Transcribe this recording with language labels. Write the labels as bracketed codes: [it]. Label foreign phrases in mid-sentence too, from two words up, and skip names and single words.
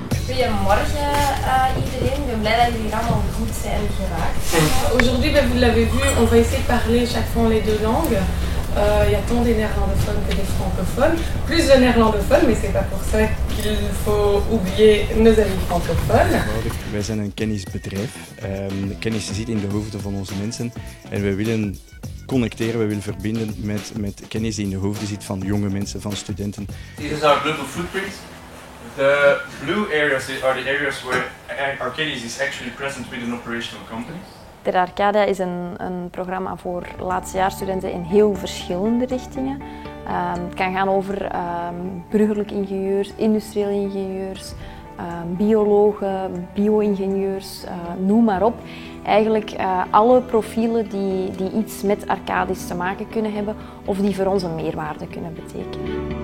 [nl] Goedemorgen iedereen, ik ben blij dat jullie hier allemaal goed zijn geraakt. [fr] Aujourd'hui, vous l'avez vu, on va essayer de parler chaque fois les deux langues. Il y a tant des néerlandophones que des francophones. Plus de néerlandophones, mais c'est pas pour ça qu'il faut oublier nos amis francophones. [nl] Wij zijn een kennisbedrijf. Kennis zit in de hoofden van onze mensen en we willen connecteren, we willen verbinden met kennis die in de hoofden zit van jonge mensen, van studenten. [en] This is our global footprint. The blue areas are the areas where Arcadis is actually present with an operational company. [nl] Ter Arcadia is een programma voor laatstejaarsstudenten in heel verschillende richtingen. Het kan gaan over burgerlijke ingenieurs, industrieel ingenieurs, biologen, bio-ingenieurs, noem maar op. Eigenlijk alle profielen die iets met Arcadis te maken kunnen hebben of die voor ons een meerwaarde kunnen betekenen.